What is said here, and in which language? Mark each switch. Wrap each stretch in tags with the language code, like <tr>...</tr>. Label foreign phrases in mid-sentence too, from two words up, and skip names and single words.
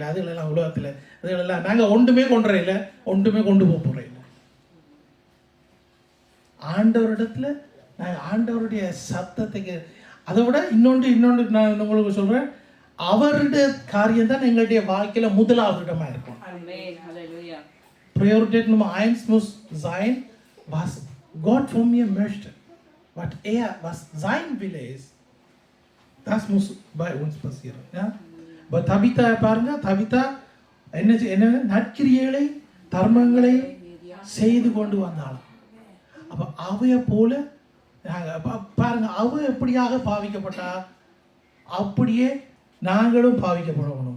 <ta>அதுகளெல்லாம் உலகத்தில் அதுகளெல்லாம் நாங்கள் ஒன்றுமே கொண்டு இல்லை, ஒன்றுமே கொண்டு போகிறோம் இல்லை. ஆண்டவரிடத்தில் நாங்கள் ஆண்டவருடைய சத்தத்துக்கு, அதை விட இன்னொன்று நான் உங்களுக்கு சொல்கிறேன், அவருடைய காரியம் தான் எங்களுடைய வாழ்க்கையில் முதலாவது இடமாக இருக்கும்.</ta> <de>Priorität Nummer 1 muss sein, was Gott von mir möchte, was sein Wille ist. Das muss bei uns passieren. Ja? Aber</de> <ta>Tabitha பாருங்க, Tabitha என்ன நற்கிரியைகளை தர்மங்களை செய்து கொண்டு வந்தாலும், அப்போ அவையை போல பாருங்க, அவ எப்படியாக பாவிக்கப்பட்டா அப்படியே நாங்களும் பாவிக்கப்படணும்.</ta>